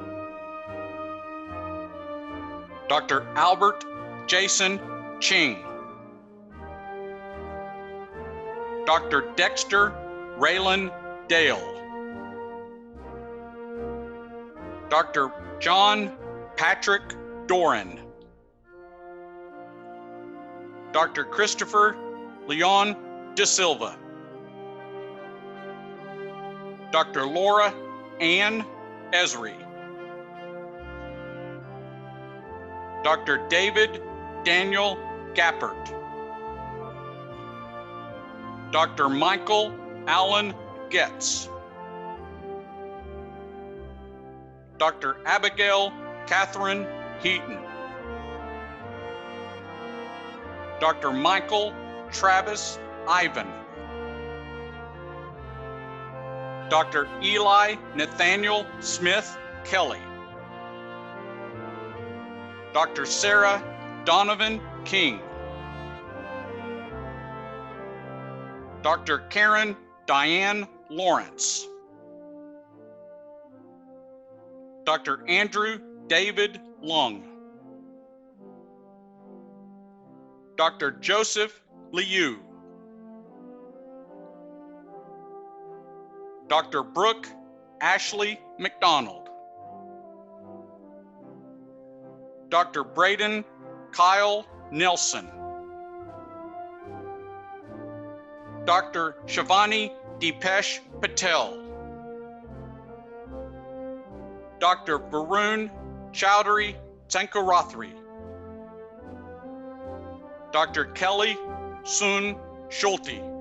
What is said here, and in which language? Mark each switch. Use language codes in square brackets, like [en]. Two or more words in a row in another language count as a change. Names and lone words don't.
[en] Dr. Albert Jason Ching. Dr. Dexter Raylan Dale. Dr. John Patrick Doran. Dr. Christopher Leon De Silva. Dr. Laura Ann Esri. Dr. David Daniel Gappert. Dr. Michael Allen Getz. Dr. Abigail Catherine Heaton. Dr. Michael Travis Ivan. Dr. Eli Nathaniel Smith Kelly. Dr. Sarah Donovan King. Dr. Karen Diane Lawrence. Dr. Andrew David Lung. Dr. Joseph Liu. Dr. Brooke Ashley McDonald. Dr. Braden Kyle Nelson. Dr. Shivani Deepesh Patel. Dr. Varun Chowdhury Sankarathri. Dr. Kelly Sun Schulte.